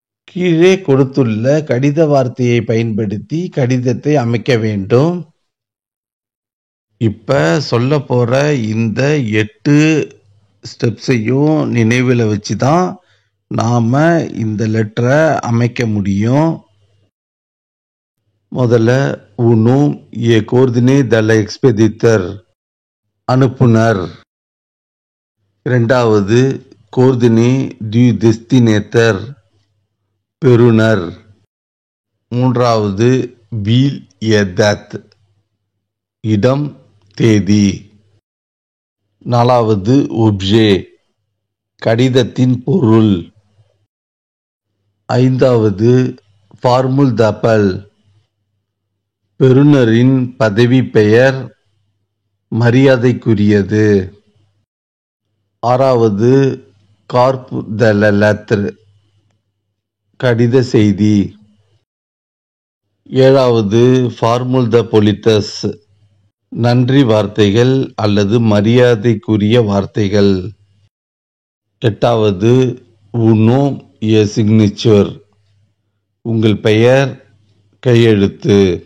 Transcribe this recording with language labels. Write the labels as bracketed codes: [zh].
[ta] கீழே கொடுத்துள்ள கடித வார்த்தையை பயன்படுத்தி கடிதத்தை அமைக்க வேண்டும். இப்ப சொல்ல போற இந்த 8 ஸ்டெப்ஸையும் நினைவில் வச்சு தான் நாம இந்த லெட்டரை அமைக்க முடியும். முதல்ல [fr] au nom et coordonnées de l'expéditeur [ta] அனுப்புனர். இரண்டாவது [fr] coordonnées du destinataire [ta] பெறுநர். மூன்றாவது [fr] ville et date [ta] இடம் தேதி. நாலாவது objet கடிதத்தின் பொருள். ஐந்தாவது [fr] formule d'appel [ta] பெறுநரின் பதவி பெயர் மரியாதைக்குரியது. ஆறாவது [fr] corps de la lettre [ta] கடித செய்தி. ஏழாவது [fr] formule de politesse [ta] நன்றி வார்த்தைகள் அல்லது மரியாதைக்குரிய வார்த்தைகள். எட்டாவது [fr] au nom et signature [ta] உங்கள் பெயர் கையெழுத்து.